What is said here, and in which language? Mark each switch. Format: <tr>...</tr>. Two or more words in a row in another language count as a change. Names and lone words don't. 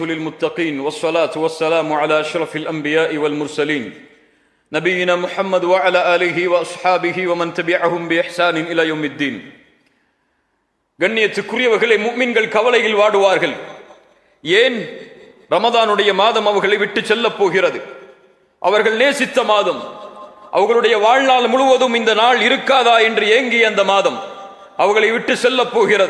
<ar>للمتقين والصلاة والسلام على أشرف الأنبياء والمرسلين نبينا محمد وعلى آله وأصحابه ومن تبعهم بإحسان إلى يوم الدين.</ar> <ta>கண்ணியத்துக்குரியவர்களே, முஃமின்கள் கவலையில் வாடுவார்கள். ஏன்? ரமதானுடைய மாதம் அவர்களை விட்டு செல்லப் போகிறது. அவர்கள் நேசித்த மாதம், அவர்களுடைய வாழ்நாள் முழுவதும் இந்த நாள் இருக்காதா என்று ஏங்கிய அந்த மாதம் அவர்களை விட்டு செல்லப் போகிறது.</ta>